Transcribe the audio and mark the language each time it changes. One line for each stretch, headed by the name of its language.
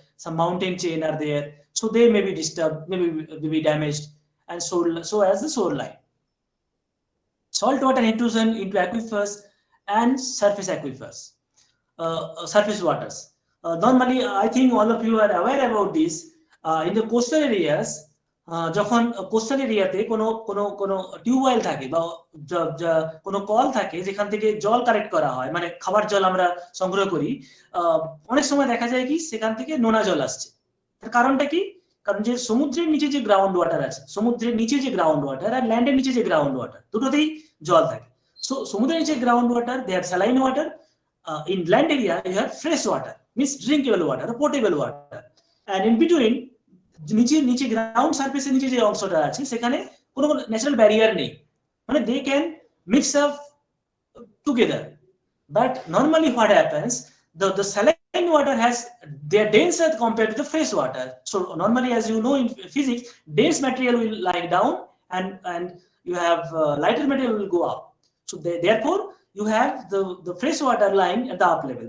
English: Some mountain chain are there, so they may be disturbed, may be damaged, and so as the shoreline. Saltwater intrusion into aquifers and surface aquifers, surface waters. Normally, I think all of you are aware about this. In the coastal areas,
Bangla: যখন coastal এরিয়াতে কোনো কোনো কোনো tubewell থাকে বা কোনো call থাকে যেখান থেকে জল কালেক্ট করা হয়, মানে খাবার জল আমরা সংগ্রহ করি, অনেক সময় দেখা যায় কি সেখান থেকে নোনা জল আসছে। তার কারণটা কি? কারণ যে সমুদ্রের নিচে যে গ্রাউন্ড ওয়াটার আছে, সমুদ্রের নিচে যে গ্রাউন্ড ওয়াটার আর ল্যান্ডের নিচে যে গ্রাউন্ড ওয়াটার, দুটোতেই জল থাকে।
English: so
Bangla: সমুদ্রের নিচে
English: Ground water, they have saline water. In land area you have fresh water, means drinkable water or potable water, and in between
Bangla: নিচে গ্রাউন্ড সারফেসের নিচে যে অংশটা আছে সেখানে কোনো ন্যাচারাল ব্যারিয়ার নেই, মানে
English: They can mix up together. But normally what happens, the saline water has, they are denser compared to the fresh water. So normally, as you know in physics, dense material will lie down and you have lighter material will go up. So therefore you have the fresh water lying at the up level.